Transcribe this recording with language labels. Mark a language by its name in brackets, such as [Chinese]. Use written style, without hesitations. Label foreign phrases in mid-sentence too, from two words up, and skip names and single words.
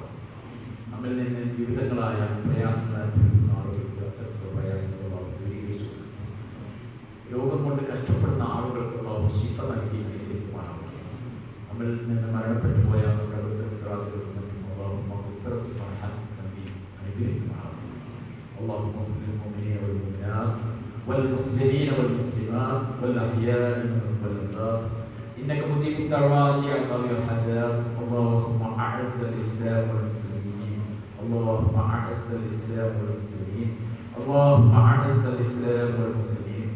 [Malayalam] നമ്മിൽ നിന്ന് വിവിധങ്ങളായ പ്രയാസങ്ങൾ അനുഭവിക്കുന്ന ആളുകൾക്ക് അത്തരത്തിലുള്ള പ്രയാസങ്ങൾ അല്ലാഹു ദൂരീകരിച്ചു. രോഗം കൊണ്ട് കഷ്ടപ്പെടുന്ന ആളുകൾക്ക് അല്ലാഹു ശിഫ നൽകി അനുഗ്രഹിക്കുമാറാകും. നമ്മിൽ നിന്ന് മരണപ്പെട്ടു പോയ നമ്മുടെ ബന്ധുമിത്രാദികൾക്കും മറ്റും അല്ലാഹു മഗ്ഫിറത്തും റഹ്മത്തും നൽകി അനുഗ്രഹിക്കുമാറാകും. [Arabic] الله المؤمنين والمؤمنات والمسلمين والمسلمات والأحياء منهم والأموات إنك مجيب الدعوات يا قاضي الحاجات. اللهم أعز الإسلام والمسلمين، اللهم أعز الإسلام والمسلمين، اللهم أعز الإسلام والمسلمين.